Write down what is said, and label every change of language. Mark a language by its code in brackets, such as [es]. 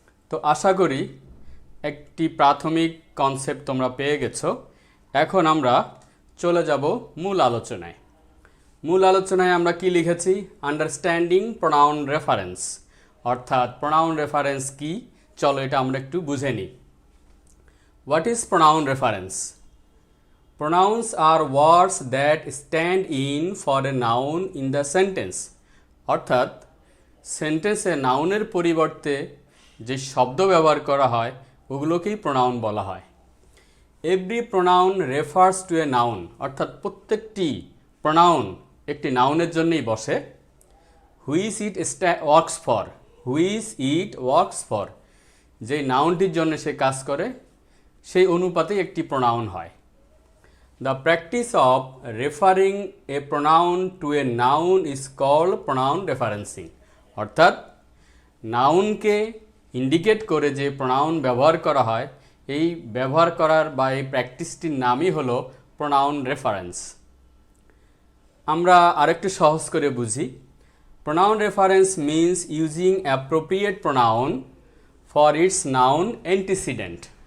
[bn] তো আশা করি একটি প্রাথমিক কনসেপ্ট তোমরা পেয়ে গেছো। এখন আমরা চলে যাব মূল আলোচনায়। মূল আলোচনায় আমরা কি লিখেছি, আন্ডারস্ট্যান্ডিং প্রোনাউন রেফারেন্স, অর্থাৎ প্রোনাউন রেফারেন্স কি, চলো এটা আমরা একটু বুঝে নিই। [en] What is pronoun reference? Pronouns are words that stand in for a noun in the sentence. [bn] অর্থাৎ সেন্টেন্সে নাউনের পরিবর্তে যে শব্দ ব্যবহার করা হয় ওগুলোকেই প্রোনাউন বলা হয়। [en] every pronoun refers to a noun, [bn] অর্থাৎ প্রত্যেকটি প্রোনাউন একটি নাউনের জন্যই বসে। [en] which it works for, [bn] which it works for, যে নাউনটির জন্য সে কাজ করে সেই অনুপাতে একটি প্রোনাউন হয়। [en] The practice of referring a pronoun to a noun is called pronoun referencing. [bn] অর্থাৎ নাউনকে ইন্ডিকেট করে যে প্রোনাউন ব্যবহার করা হয় এই ব্যবহার করার বা এই প্র্যাকটিসটির নামই হলো প্রোনাউন রেফারেন্স। আমরা আরেকটু সহজ করে বুঝি। [en] Pronoun reference means using appropriate pronoun for its noun antecedent.